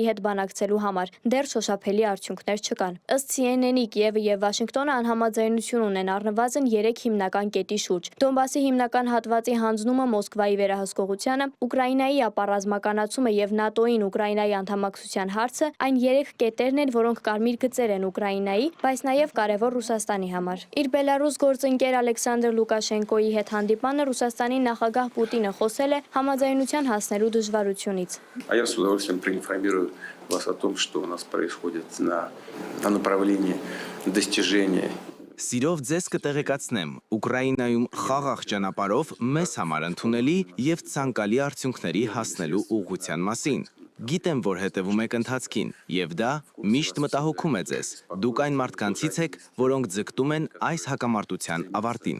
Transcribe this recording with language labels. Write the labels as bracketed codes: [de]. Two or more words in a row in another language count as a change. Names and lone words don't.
[hy] հետ բանակցելու համար։ Դեռ շոշափելի արդյունքներ չկան։ Ըստ CNN-ի Կիևը եւ Վաշինգտոնը անհամաձայնություն ունեն առնվազն 3 հիմնական կետի շուրջ։ Դոնբասի հիմնական հատվածի հանձնումը Մոսկվայի վերահսկողությանը, Ուկրաինայի ապառազմականացումը եւ ՆԱՏՕ-ին Ուկրաինայի անդամակցության հարցը այն 3 կետերն են, որոնք կարմիր գծեր են Ուկրաինայի, բայց նաեւ կարեւոր Ռուսաստանի համար։ Իր Բելարուս գործընկեր Ալեքսանդր Լուկաշենկոյի հետ հանդիպանը Ռուսաստանի նախագահ Պուտինը խոսել է համաձայնության հասնելու դժվարությունից։ [ru] А я с удовольствием проинформирую вас о том, что у нас происходит на направлении достижения. [hy] Սիրով ձեզ կտեղեկացնեմ, Ուկրաինայում խաղաղ ճանապարհով մեզ համար ընդունելի եւ ցանկալի արդյունքների հասնելու ուղղության մասին։ Գիտեմ, որ հետևում եք ընթացքին, եւ դա միշտ մտահոգում է ձեզ։ Դուք այն մարդկանցից եք, որոնք ձգտում են այս հակամարտության ավարտին։